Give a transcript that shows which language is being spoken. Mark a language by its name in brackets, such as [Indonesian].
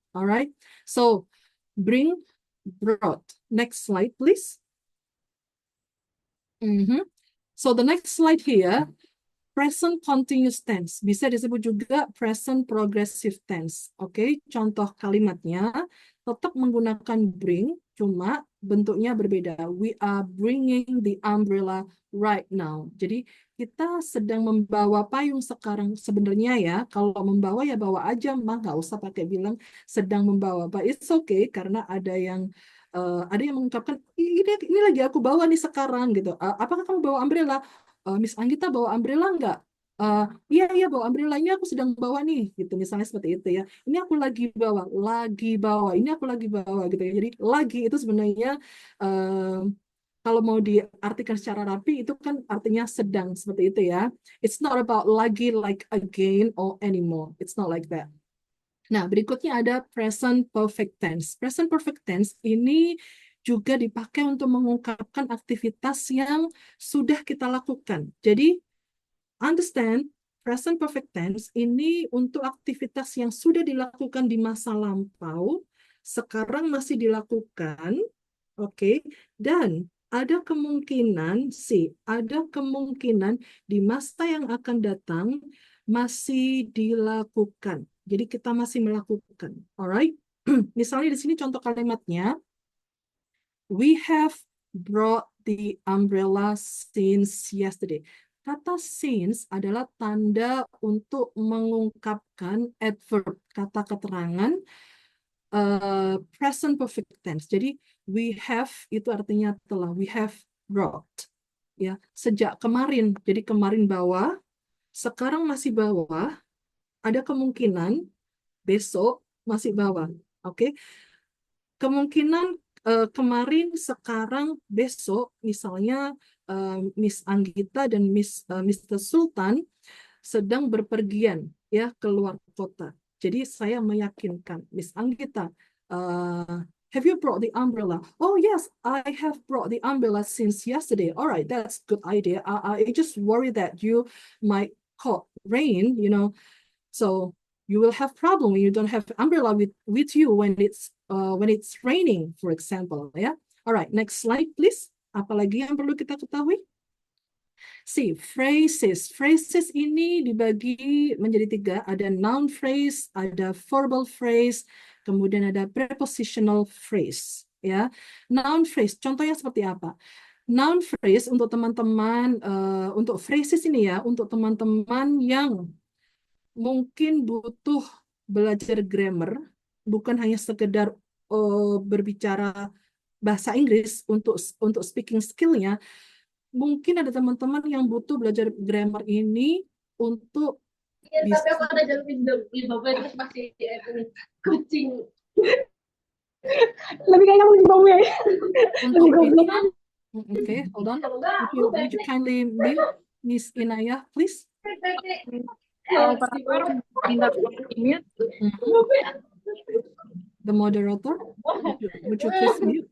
[English] Alright, so bring, brought. Next slide, please. So the next slide here, present continuous tense. [Indonesian] Bisa disebut juga present progressive tense. Oke, contoh kalimatnya tetap menggunakan bring, cuma bentuknya berbeda. [English] We are bringing the umbrella right now. [Indonesian] Jadi kita sedang membawa payung sekarang. Sebenarnya ya, kalau membawa ya bawa aja, mah nggak usah pakai bilang sedang membawa. [English] But it's okay [Indonesian] karena ada yang mengungkapkan ini lagi aku bawa nih sekarang gitu. Apakah kamu bawa umbrella? Miss Anggita bawa umbrella nggak? Iya bawa umbrella, ini aku sedang bawa nih gitu, misalnya seperti itu ya. Ini aku lagi bawa, ini aku lagi bawa gitu ya. Jadi lagi itu sebenarnya kalau mau diartikan secara rapi itu kan artinya sedang seperti itu ya. [English] It's not about lagi like again or anymore. It's not like that. [Indonesian] Nah, berikutnya ada present perfect tense. Present perfect tense ini juga dipakai untuk mengungkapkan aktivitas yang sudah kita lakukan. Jadi, understand, present perfect tense ini untuk aktivitas yang sudah dilakukan di masa lampau, sekarang masih dilakukan, oke, dan ada kemungkinan di masa yang akan datang masih dilakukan. Jadi kita masih melakukan. [English] Alright? [Indonesian] Misalnya di sini contoh kalimatnya, [English] we have brought the umbrella since yesterday. [Indonesian] Kata since adalah tanda untuk mengungkapkan adverb, kata keterangan present perfect tense. Jadi we have itu artinya telah, [English] we have brought. [Indonesian] Ya, sejak kemarin. Jadi kemarin bawa, sekarang masih bawa, ada kemungkinan besok masih bawah. Oke. Kemungkinan kemarin, sekarang, besok, misalnya Miss Anggita dan Mr. Sultan sedang berpergian ya keluar kota. Jadi saya meyakinkan Miss Anggita, [English] have you brought the umbrella? Oh yes, I have brought the umbrella since yesterday. All right, that's good idea. I just worry that you might caught rain, so you will have problem when you don't have umbrella with you when it's raining, for example, ya. Alright, next slide, please. [Indonesian] Apalagi yang perlu kita ketahui? See, phrases. Phrases ini dibagi menjadi 3. Ada noun phrase, ada verbal phrase, kemudian ada prepositional phrase. Ya, noun phrase. Contohnya seperti apa? Noun phrase untuk teman-teman, untuk phrases ini ya, untuk teman-teman yang mungkin butuh belajar grammar, bukan hanya sekedar berbicara bahasa Inggris untuk speaking skill-nya. Mungkin ada teman-teman yang butuh belajar grammar ini untuk bisa Tapi aku ada jalan di bawah terus masih kucing. Lebih kayak kamu di bawah ya. untuk Lebih goblok. [English] bisa. Okay, hold on. Would you kindly mute Miss Inaya, please? [Indonesian] Operator minta mute. [English] The moderator, would you please mute?